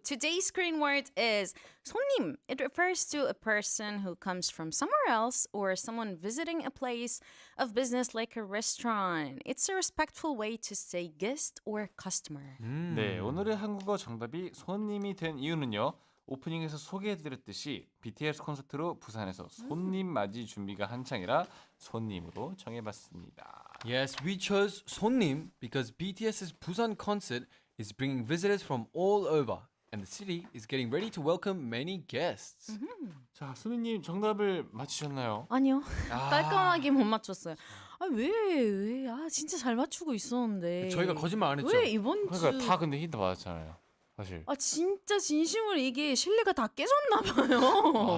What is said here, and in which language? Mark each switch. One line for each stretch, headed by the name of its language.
English: Today's screen word is 손님. It refers to a person who comes from somewhere else or someone visiting a place of business like a restaurant. It's a respectful way to say guest or customer.
Korean: 네, 오늘의 한국어 정답이 손님이 된 이유는요. 오프닝에서 소개해드렸듯이 BTS 콘서트로 부산에서 손님 맞이 준비가 한창이라 손님으로 정해봤습니다.
English: Yes, we chose 손님 because BTS's Busan concert is bringing visitors from all over and the city is getting ready to welcome many guests.
Korean: 자, 수민님 정답을 맞히셨나요? 아니요. 깔끔하게 못 맞췄어요. 왜? 진짜 잘 맞추고 있었는데. 저희가 거짓말 안 했죠? 왜 이번 주 그러니까 다 근데 힌트 받았잖아요. 사실. 진짜 진심으로 이게 신뢰가 다 깨졌나 봐요.